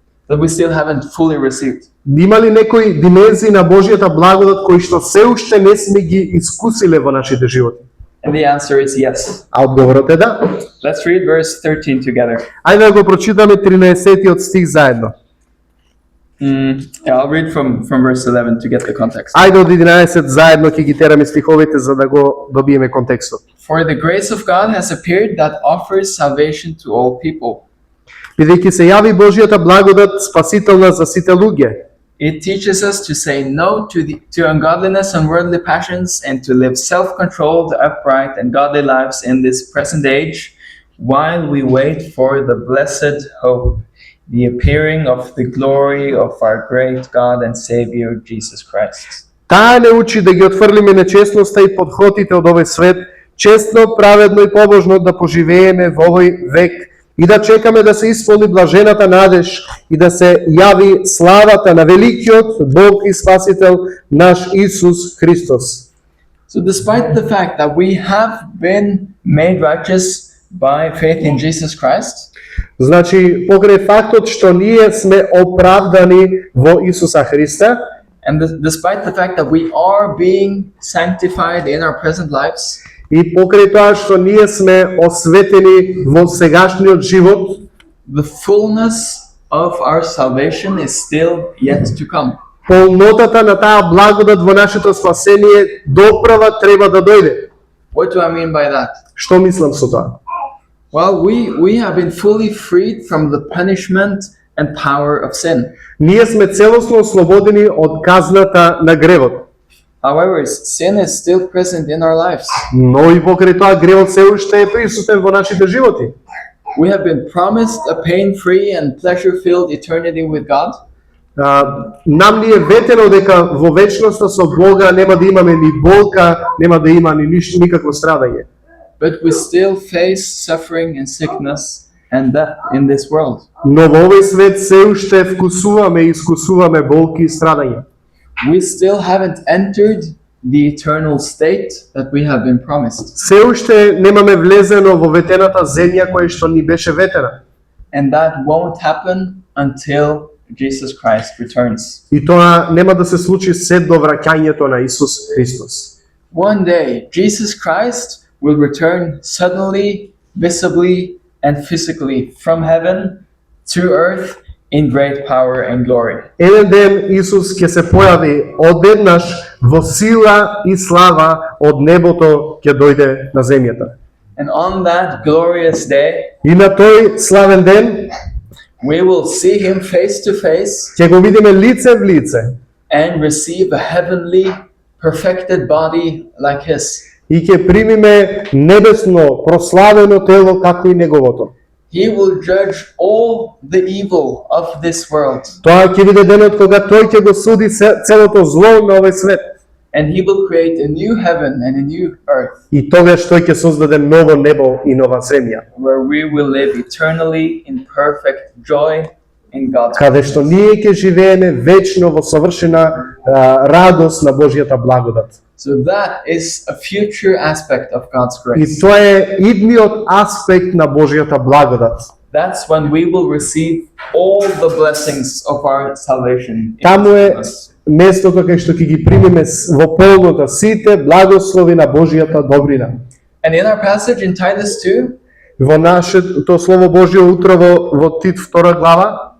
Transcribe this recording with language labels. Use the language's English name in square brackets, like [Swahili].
[English] That we still haven't fully received? [Macedonian] има ли некои димензии на Божјата благодат кои што се уште не сме ги искусиле во нашите животи? [English] And the answer is yes. [Macedonian] А одговорот е да. [English] Let's read verse 13 together. [Macedonian] Ајде да го прочитаме 13-тиот стих заедно. [English] Yeah, I'll read from verse 11 to get the context. [Macedonian] Ајде од 11 заедно ќе ги тераме стиховите за да го добиеме контекстот. [English] For the grace of God has appeared that offers salvation to all people. [Macedonian] Бидејќи се јави Божјата благодат спасителна за сите луѓе. [English] It teaches us to say no to ungodliness and worldly passions and to live self-controlled, upright, and godly lives in this present age while we wait for the blessed hope, the appearing of the glory of our great God and Savior, Jesus Christ. [Macedonian] Таа не учи да ги отфрлиме нечестноста и подхотите од овој свет, честно, праведно и побожно да поживееме во овој век и да чекаме да се исполни блажената надеж и да се јави славата на великиот Бог и Спасител наш Исус Христос. [English] So despite the fact that we have been made righteous by faith in Jesus Christ, [Macedonian] Значи, покрај фактот што ние сме оправдани во Исуса Христа, [English] and despite the fact that we are being sanctified in our present lives, [Macedonian] и покрај тоа што ние сме осветени во сегашниот живот, [English] the fullness of our salvation is still yet to come. [Macedonian] полнотата на таа благодат во нашето спасение доправа треба да дојде. [English] What do I mean by that? [Macedonian] Што мислам со тоа? [English] Well, we have been fully freed from the punishment and power of sin. [Macedonian] Ние сме целосно ослободени од казната на гревот. [English] However, sin is still present in our lives. [Macedonian] Но и покрај тоа гревот се уште е присутен во нашите животи. [English] We have been promised a pain-free and pleasure-filled eternity with God. [Macedonian] Нам ни е ветено дека во вечноста со Бога нема да имаме ни болка, нема да има ни никакво страдање. [English] But we still face suffering and sickness and death in this world. [Macedonian] Но во овој свет се уште вкусуваме и искусуваме болки и страдање. [English] We still haven't entered the eternal state that we have been promised. [Macedonian] Се уште немаме влезено во ветената земја која што ни беше ветена. [English] And that won't happen until Jesus Christ returns. [Macedonian] И тоа нема да се случи се до враќањето на Исус Христос. [English] one day Jesus Christ will return suddenly, visibly, and physically from heaven to earth in great power and glory. [Macedonian] Еден ден Исус ќе се појави одеднаш во сила и слава од небото ќе дојде на земјата. [English] And on that glorious day, [Macedonian] И на тој славен ден [English] we will see him face to face [Macedonian] ќе го видиме лице в лице [English] and receive a heavenly, perfected body like his. [Macedonian] и ќе примиме небесно прославено тело како и неговото. [English] He will judge all the evil of this world, [Macedonian] Тоа ќе биде денот кога тој ќе го суди целото зло на овој свет. [English] and he will create a new heaven and a new earth [Macedonian] И тогаш тој ќе создаде ново небо и нова земја, [English] where we will live eternally in perfect joy in God's [Macedonian] каде што ние ќе живееме вечно во совршена радост на Божјата благодат. [English] So that is a future aspect of God's [Macedonian] И [English] grace. [Macedonian] тоа е идниот аспект на Божјата благодат. [English] That's when we will receive all the blessings of our salvation. in [Macedonian] Таму е [English] us. [Macedonian] местото кај што ќе ги примиме во полнота сите благослови на Божјата добрина. [English] And in our passage in Titus 2, [Macedonian] Во нашето слово Божјо утрово во Тит 2 глава,